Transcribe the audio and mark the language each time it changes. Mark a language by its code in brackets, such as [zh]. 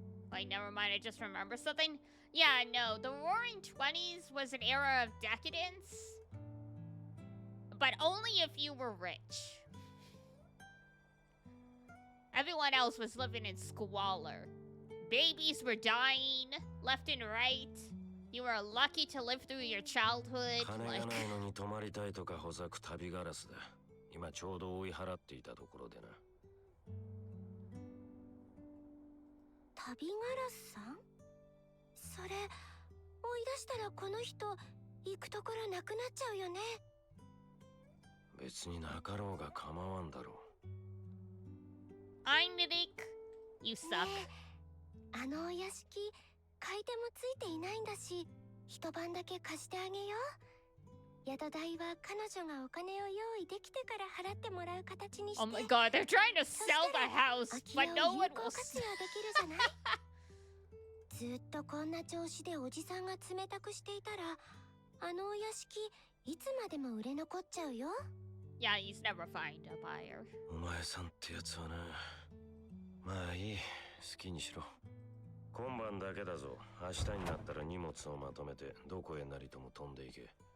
[en] Wait, never mind, I just remembered something. Yeah, no, the Roaring 20s was an era of decadence. But only if you were rich. Everyone else was living in squalor. Babies were dying left and right. You were lucky to live through your childhood. [ja] 金がないのに泊まりたいとかほざく旅ガラスだ。今ちょうど追い払っていたところでな。旅ガラスさん？それ、追い出したらこの人、行くところなくなっちゃうよね。別になかろうが構わんだろう。 [en] I'm Nick. You suck. [ja] あのお屋敷、買い手もついていないんだし、一晩だけ貸してあげよう。宿代は彼女がお金を用意できてから払ってもらう形にして。 [en] Oh my god, they're trying to sell the house, but no one will. [ja] 活用できるじゃないずっとこんな調子でおじさんが冷たくしていたら、あのお屋敷、いつまでも売れ残っちゃうよ。 [en] Yeah, he's never find a buyer. [ja] お前さんってやつはな。まあいい、好きにしろ。今晩だけだぞ。明日になったら荷物をまとめてどこへなりとも飛んでいけ。